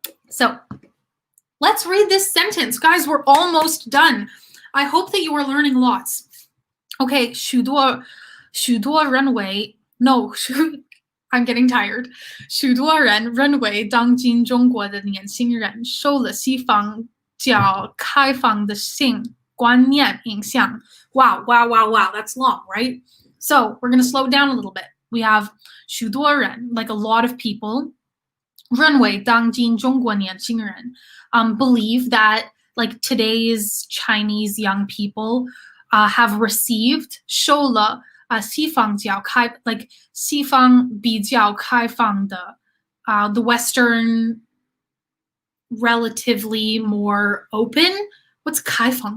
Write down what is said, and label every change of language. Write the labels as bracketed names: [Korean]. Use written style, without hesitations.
[English] So let's read this sentence. Guys, we're almost done. I hope that you are learning lots. Okay, [Chinese] 许多人为 [English] no I'm getting tired. [Chinese] 许多人认为当今中国的年轻人受了西方较开放的性观念影响. [English] Wow, that's long, right? So we're going to slow it down a little bit. We have 许多人, like a lot of people, [Chinese] 认为当今中国年轻人 [English] believe that like today's Chinese young people have received [Chinese] 受了西方较开 [English] like [Chinese] 西方比较开放的 [English] the Western relatively more open. What's 开放?